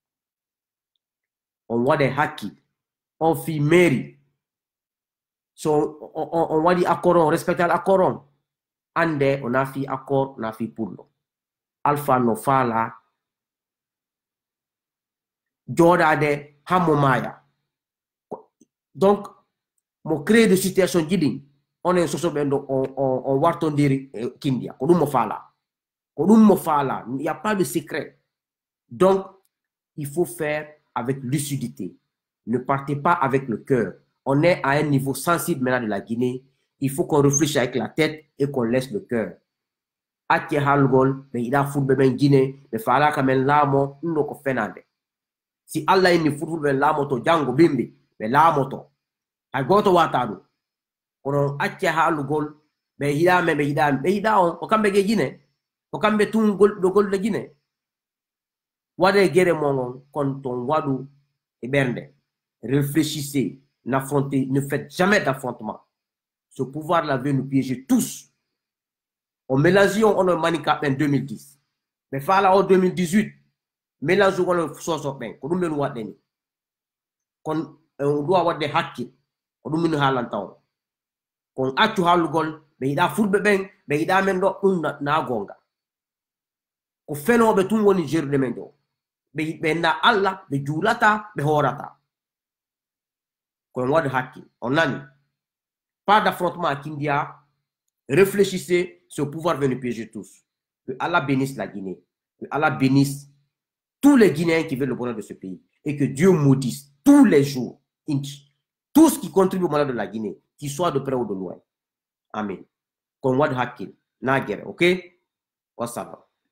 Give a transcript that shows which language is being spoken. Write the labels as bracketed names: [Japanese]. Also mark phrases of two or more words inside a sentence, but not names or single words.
[Fula] on waɗe hakkil on fi mairie so on waɗi accord on respectal accord on ande on a fi accord on a fi pullo Alpha no faala joɗade hammo maya donc mo [French] créé de situation [Fula] jiɗin onen sosoɓe ɗo on wartodiri kindia ko ɗum mo faala ko ɗum mo faala [French] il n'y a pas de secret donc il faut faire avec lucidité ne partez pas avec le cœur on est à un niveau sensible maintenant de la Guinée il faut qu'on réfléchisse avec la tête et qu'on laisse le cœur [Fula] acce halgol ɓe yiɗa fulɓe ɓen Guinée ɓe faalaka men laamo ɗum ɗo ko fenande si Allah inni fulɓe laamoto janngo bimbi ɓe laamoto hay goto wata ɗum kono acce haalugol ɓe yiɗamen ɓe yiɗamen ɓe yiɗa on ko kamɓe ge Guinée ko kamɓe tun golɗe Guinée waɗe guere mon kon ton waɗu e ɓernde [French] réfléchissez n'affrontez ne faites jamais d'affrontement ce pouvoir là veut nous piéger tous [Fula] on mélange on manika en 2010 ɓe faala o 2018 mélange on soso ɓen ko ɗum ɓen waɗɗe ni kon [French] on doit [Fula] waɗde hakkil ko ɗum min haalanta on kon accu haalugol ɓe yiɗa fulɓe ɓen ɓe yiɗa men ɗo ɗum na gonga ko fenoɓe tun woni jerude men ɗo ɓe yiɗɓe na Allah ɓe juulata ɓe hoorata kon waɗi hakkil on nani [French] pas d'affrontement à Kindia réfléchissez ce pouvoir veut nous piéger tous que Allah bénisse la Guinée que Allah bénisse tous les Guinéens qui veulent le bonheur de ce pays et que Dieu maudisse tous les jours tout ce qui contribue au malheur de la Guinée qu'il soit de près ou de loin amen [Fula] kon waɗi hakkil na [French] guerre ok wassalam